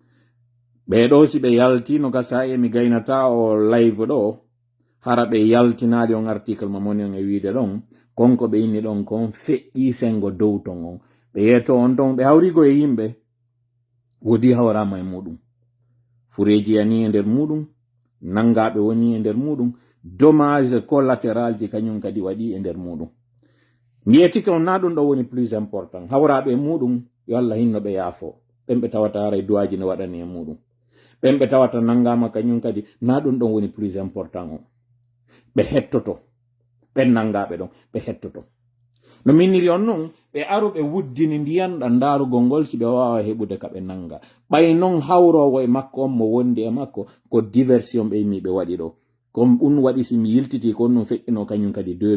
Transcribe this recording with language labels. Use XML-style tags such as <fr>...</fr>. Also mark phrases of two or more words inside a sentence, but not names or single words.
<ff>ɓeɗo si ɓe yaltino gasa emi gaynata o live ɗo hara ɓe yaltinali on article ma moni on e wiide ɗon konko ɓe inni ɗon kon feƴƴi sengo dow ton on ɓe yeto on ton ɓe hawrigo e yimɓe wodi hawrama e muɗum fureji yani e nder muɗum nangaɓe woni e nder muɗum</ff> <fr>dommage collatéral</fr> <ff>ji kañum kadi waɗi e nder muɗum mbiyetike on na ɗum ɗo woni</ff> <fr>plus important</fr> <ff>hawraɓe e muɗum yo Allah hinno ɓe yaafo ɓen ɓe tawata hara e duwaji no waɗani e muɗum ɓen ɓe tawata nangama kañum kadi na ɗum ɗon woni</ff> <fr>plus important</fr> <ff>on ɓe hettoto ɓen nangaɓe ɗon ɓe hettoto no minniri on noon ɓe aro ɓe wuddini ndiyan ɗan darugol ngol si ɓe wawa heɓude ka ɓe nanga ɓay noon hawrowo e makko on mo wondi e makko ko diversion ɓe yimmi ɓe waɗi ɗo comme ɗum waɗi si mi yiltiti ko ɗum feƴƴino kañum kadi</ff>